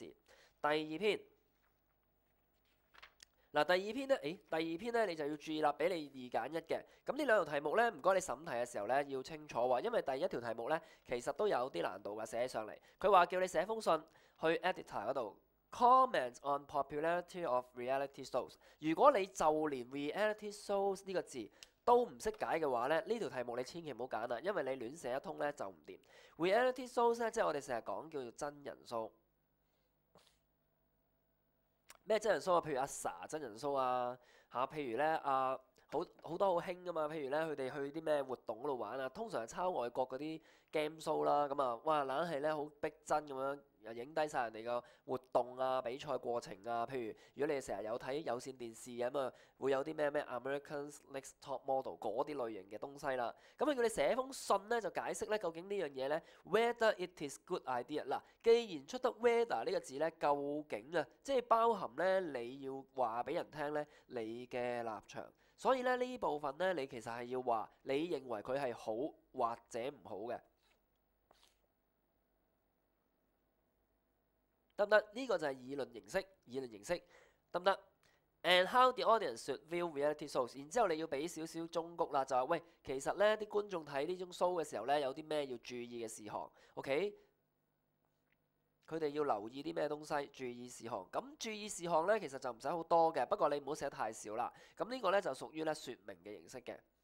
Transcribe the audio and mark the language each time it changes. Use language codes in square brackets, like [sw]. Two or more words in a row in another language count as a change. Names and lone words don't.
[yue] 第二篇。嗱，第二篇咧你就要注意啦，俾你二揀一嘅。咁呢兩條題目咧，唔該你審題嘅時候咧要清楚喎，因為第一條題目咧其實都有啲難度㗎，寫起上嚟。佢話叫你寫封信去 editor 嗰度 [en] comment on popularity of reality shows。 [yue] 如果你就連 [en] reality shows [yue] 呢個字都唔識解嘅話咧，呢條題目你千祈唔好揀啦，因為你亂寫一通咧就唔掂。 [en] reality shows [yue] 咧即係我哋成日講叫做真人 show。咩真人 show 啊？譬如阿 Sa 真人 show 啊，譬如咧好多好興噶嘛，譬如咧佢哋去啲咩活動嗰度玩啊，通常係抄外國嗰啲 [en] game show [yue] 啦，咁啊，哇硬係咧好逼真咁樣，又影低晒人哋個活動啊、比賽過程啊。譬如如果你哋成日有睇有線電視咁啊，會有啲咩 America's Next Top Model 嗰啲類型嘅東西啦。咁佢叫你寫封信咧，就解釋咧究竟呢樣嘢咧 [en] whether it is good idea。 [yue] 嗱，既然出得 whether 呢個字咧，究竟啊，即係包含咧你要話俾人聽咧你嘅立場。所以咧呢部分咧，你其實係要話你認為佢係好或者唔好嘅。得唔得？呢個就係議論形式，得唔得 [en] ？And how the audience should view reality shows。 [yue] 然之後你要俾少少忠告啦，就係喂，其實咧啲觀眾睇呢種 show 嘅時候咧，有啲咩要注意嘅事項？OK，佢哋要留意啲咩東西？注意事項。咁注意事項咧，其實就唔使好多嘅，不過你唔好寫太少啦。咁呢個咧就屬於咧説明嘅形式嘅。